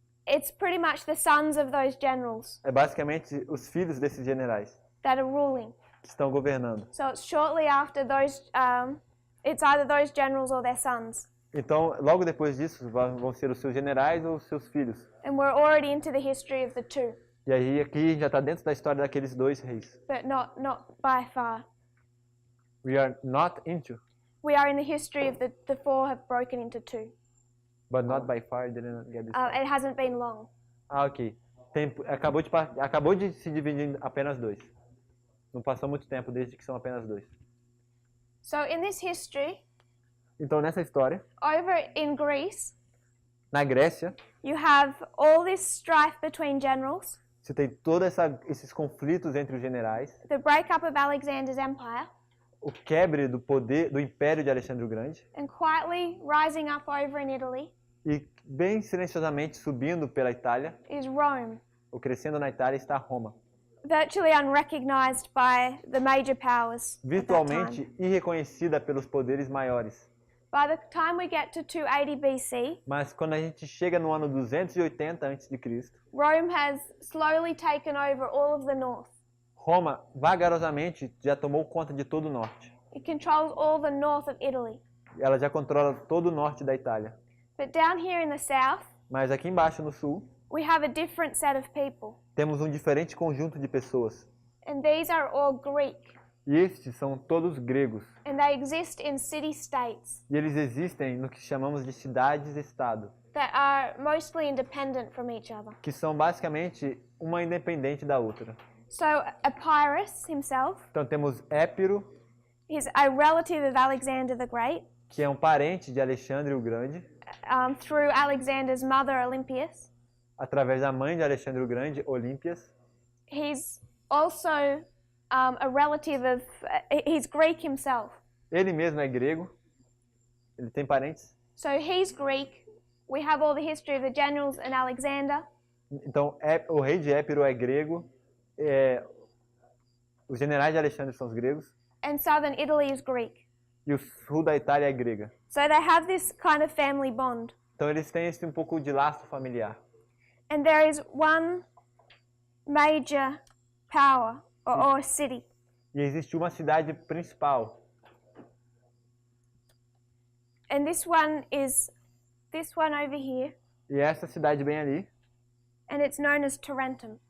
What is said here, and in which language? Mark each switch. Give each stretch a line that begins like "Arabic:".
English: It's pretty much the sons of those generals
Portuguese: é basicamente os filhos desses generais
English: that are ruling.
Portuguese: que estão governando.
English: So it's shortly after those. It's either those generals or their sons.
Portuguese: Então, logo depois disso, vão ser os seus generais ou os seus filhos.
English: And we're already into the history of the 2,
Portuguese: E aí, aqui já está dentro da história daqueles 2 reis.
English: but not by far. We are not into, We are in the history of the 4 have broken into 2. but not by far. Didn't get this. It hasn't been long. Ok.
Portuguese: Acabou de se dividir em apenas 2. Não passou muito tempo desde que são apenas 2.
English: So in this history,
Portuguese: Então, nessa história,
English: over in Greece,
Portuguese: na Grécia,
English: you have all this strife between generals,
Portuguese: você tem todos esses conflitos entre os generais,
English: the breakup of Alexander's empire,
Portuguese: o quebre do poder do Império de Alexandre o Grande,
English: and quietly rising up over in Italy
Portuguese: e bem silenciosamente subindo pela Itália,
English: is Rome,
Portuguese: ou crescendo na Itália, está Roma,
English: virtually unrecognized by the major powers at that
Portuguese: virtualmente
English: time.
Portuguese: irreconhecida pelos poderes maiores.
English: By the time we get to 280 BC,
Portuguese: Mas quando a gente chega no ano 280 a.C.,
English: Rome has slowly taken over all of the north.
Portuguese: Roma vagarosamente já tomou conta de todo o norte.
English: It controls all the north of Italy.
Portuguese: Ela já controla todo o norte da Itália.
English: But down here in the south,
Portuguese: Mas aqui embaixo no sul,
English: we have a different set of people.
Portuguese: temos um diferente conjunto de pessoas.
English: And these are all Greek.
Portuguese: E estes são todos gregos.
English: And they exist in city-states
Portuguese: E eles existem no que chamamos de cidades-estado,
English: that are mostly independent from each other.
Portuguese: que são basicamente uma independente da outra.
English: So Epirus himself
Portuguese: Então temos Épiro,
English: is a relative of Alexander the Great,
Portuguese: que é um parente de Alexandre o Grande,
English: through Alexander's mother Olympias.
Portuguese: através da mãe de Alexandre o Grande, Olímpias.
English: He's also a relative of, he's Greek himself.
Portuguese: Ele mesmo é grego, ele tem parentes.
English: So he's Greek. We have all the history of the generals and Alexander.
Portuguese: Então o rei de Épiro é grego, os generais de Alexandre são os gregos,
English: And southern Italy is Greek.
Portuguese: e o sul da Itália é grega.
English: So they have this kind of family bond.
Portuguese: Então eles têm esse um pouco de laço familiar.
English: And there is one major power or city.
Portuguese: E existe uma cidade principal.
English: And this one is this one over here.
Portuguese: E essa cidade bem ali,
English: And it's known as Tarentum.